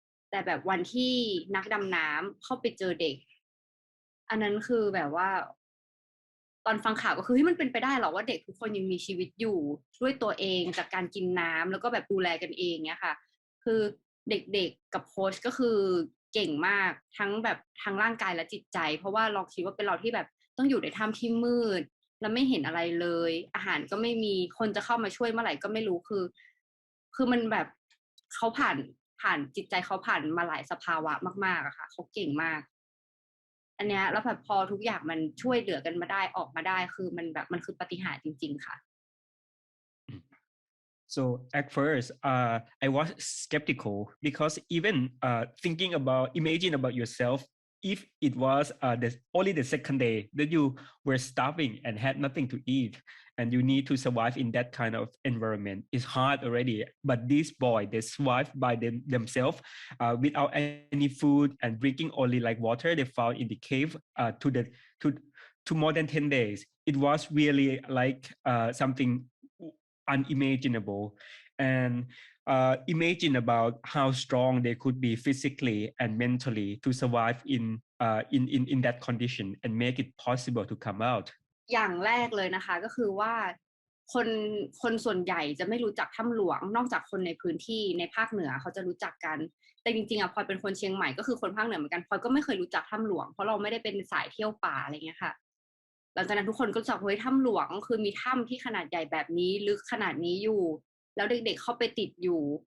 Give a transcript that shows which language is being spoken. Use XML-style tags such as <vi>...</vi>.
<th>แต่แบบวันที่นักดำน้ำเข้าไปเจอเด็กอันนั้นคือแบบว่าตอนฟังข่าวก็คือมันเป็นไปได้หรอว่าเด็กทุกคนยังมีชีวิตอยู่ด้วยตัวเองจากการกินน้ำแล้วก็แบบดูแลกันเองเนี่ยค่ะคือเด็กๆกับโค้ชก็คือเก่งมากทั้งแบบทั้งร่างกายและจิตใจเพราะว่าเราคิดว่าเป็นเราที่แบบต้องอยู่ในถ้ำที่มืดแล้วไม่เห็นอะไรเลยอาหารก็ไม่มีคนจะเข้ามาช่วยเมื่อไหร่ก็ไม่รู้ คือมันแบบเขาผ่านจิตใจเขาผ่านมาหลายสภาวะมากๆอะค่ะเขาเก่งมากอันเนี้ยแล้วแบบพอทุกอย่างมันช่วยเหลือกันมาได้ออกมาได้คือมันแบบมันคือปาฏิหาริย์จริงๆค่ะ</th> <en>So at first, I was skeptical because even imagine about yourself if it was only the second day that you were starving and had nothing to eat, and you need to survive in that kind of environment, it's hard already. But this boy, they survived by themselves without any food and drinking only like water they found in the cave to more than 10 days. It was really like something unimaginable. And imagine about how strong they could be physically and mentally to survive in that condition and make it possible to come out.</en> <th>อย่างแรกเลยนะคะก็คือว่าคนส่วนใหญ่จะไม่รู้จักถ้ำหลวงนอกจากคนในพื้นที่ในภาคเหนือเขาจะรู้จักกันแต่จริงๆพลอยเป็นคนเชียงใหม่ก็คือคนภาคเหนือเหมือนกันพลอยก็ไม่เคยรู้จักถ้ำหลวงเพราะเราไม่ได้เป็นสายเที่ยวป่าอะไรเงี้ยค่ะหลังจากนั้นทุกคนก็รู้จักเฮ้ยถ้ำหลวงคือมีถ้ำที่ขนาดใหญ่แบบนี้ลึกขนาดนี้อยู่แล้วเด็กๆเข้าไปติดอยู่</th>